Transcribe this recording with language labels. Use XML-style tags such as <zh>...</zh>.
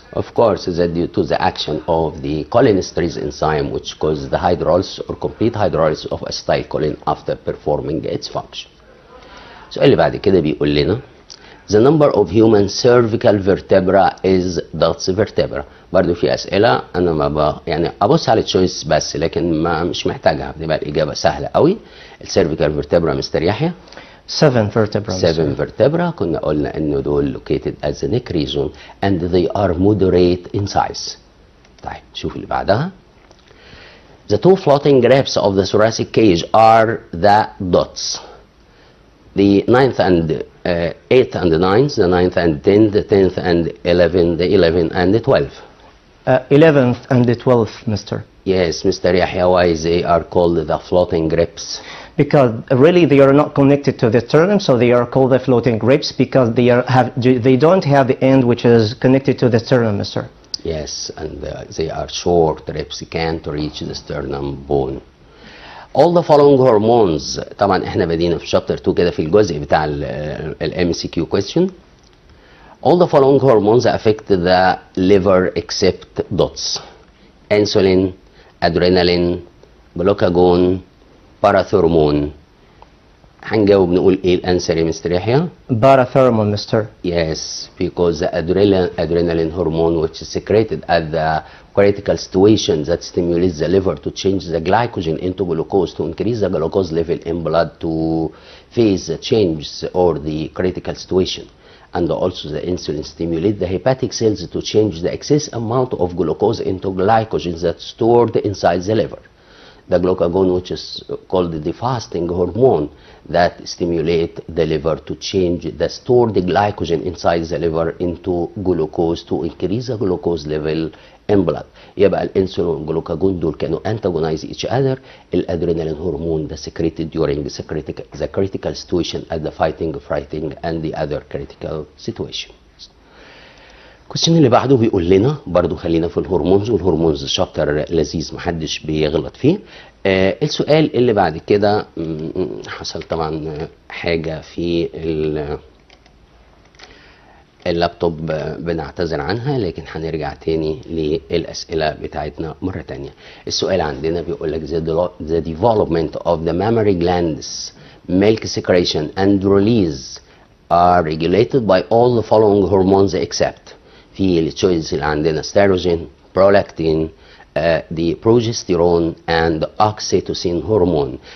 <en>Of course, that due to the action of the cholinesterase enzyme, which causes the hydrolysis or complete hydrolysis of acetylcholine after performing its function.</en> <ar>السؤال اللي بعد كده بيقول لنا</ar> <en>the number of human cervical vertebra is dots vertebra.</en> <ar>برضو في أسئلة أنا ما يعني أبص على التشويس بس، لكن مش محتاجها، بتبقى الإجابة سهلة قوي. السيرفيكال vertebra مستر يحيى</ar> <en>7 vertebrae. 7 vertebra.</en> <ar>كنا قلنا إنه دول</ar> <en>located as the neck region and they are moderate in size.</en> <ar>طيب نشوف اللي بعدها.</ar> <en>The two floating ribs of the thoracic cage are the dots. The 9th and 8th and the 9th, the 9th and 10th, the 10th and 11th, the 11th and the 12th. 11th and the 12th, mister. Yes, Mr. Yahya, why they are called the floating ribs? Because really they are not connected to the sternum, so they are called the floating ribs because they don't have the end which is connected to the sternum, mister. Yes, and they are short ribs, can't reach the sternum bone. All the following hormones.</en> <ar>طبعا احنا بدينا في شابتر 2 كده في الجزء بتاع ال MCQ question.</ar> <en>All the following hormones affect the liver except dots. Insulin, adrenaline, glucagon, parathormone.</en> <ar>هنجاوب نقول ايه الانسر يا مستر يحيى؟</ar> <en>Parathermal, mister. Yes, because the adrenaline hormone, which is secreted at the critical situation that stimulates the liver to change the glycogen into glucose to increase the glucose level in blood to face the changes or the critical situation. And also the insulin stimulates the hepatic cells to change the excess amount of glucose into glycogen that's stored inside the liver. The glucagon, which is called the fasting hormone, that stimulate the liver to change the stored glycogen inside the liver into glucose to increase the glucose level in blood.</en> <ar>يبقى الانسولين والجلوكاجون دول كانوا</ar> <en>antagonize each other.</en> <ar>الادرينالين هرمون ده</ar> <en>secreted during the critical situation at the fighting and the other critical situation.</en> <ar>الكويشن اللي بعده بيقول لنا برضو خلينا في الهرمونز، والهرمونز شابتر لذيذ محدش بيغلط فيه. السؤال اللي بعد كده حصل طبعا حاجة في اللابتوب بنعتذر عنها، لكن هنرجع تاني للأسئلة بتاعتنا مرة تانية. السؤال عندنا بيقول لك</ar> <en>the development of the mammary glands, milk secretion and release are regulated by all the following hormones except.</en> <ar>في التشويس اللي عندنا ستيروجين، برولاكتين،</ar> <en>the progesterone and oxytocin hormone.</en>